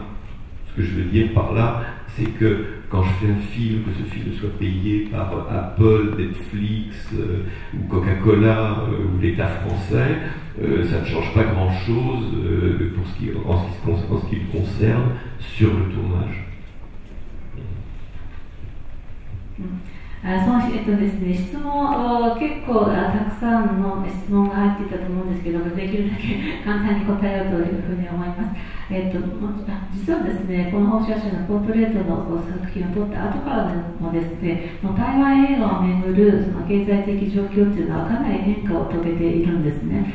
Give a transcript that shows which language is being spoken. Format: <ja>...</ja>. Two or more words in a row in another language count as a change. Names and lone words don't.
<fr>Ce que je veux dire par là, c'est que quand je fais un film, que ce film soit payé par Apple, Netflix ou Coca-Cola ou l'État français, ça ne change pas grand-chose en ce qui me concerne sur le tournage.</fr> <ja>そのですね、質問結構たくさんの質問が入っていたと思うんですけども、できるだけ簡単に答えようというふうに思います。実はですね、この放射線のポートレートの作品を撮った後からもですね、台湾映画をめぐるその経済的状況というのはかなり変化を遂げているんですね。</ja>